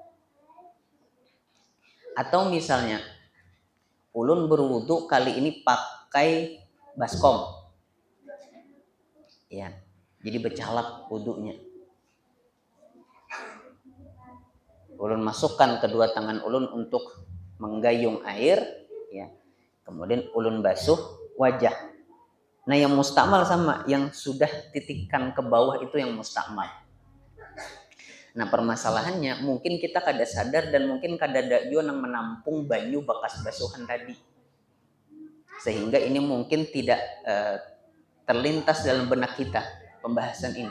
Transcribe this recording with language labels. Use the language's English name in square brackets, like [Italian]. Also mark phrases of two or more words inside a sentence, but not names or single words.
[Indonesian] Atau misalnya ulun berwudu kali ini pakai baskom, ya, jadi becalap wudunya. Ulun masukkan kedua tangan ulun untuk menggayung air, ya, kemudian ulun basuh wajah. Nah, yang musta'mal sama yang sudah titikan ke bawah itu yang musta'mal. Nah, permasalahannya mungkin kita kada sadar dan mungkin kada ada juga yang menampung banyu bekas basuhan tadi, sehingga ini mungkin tidak terlintas dalam benak kita pembahasan ini.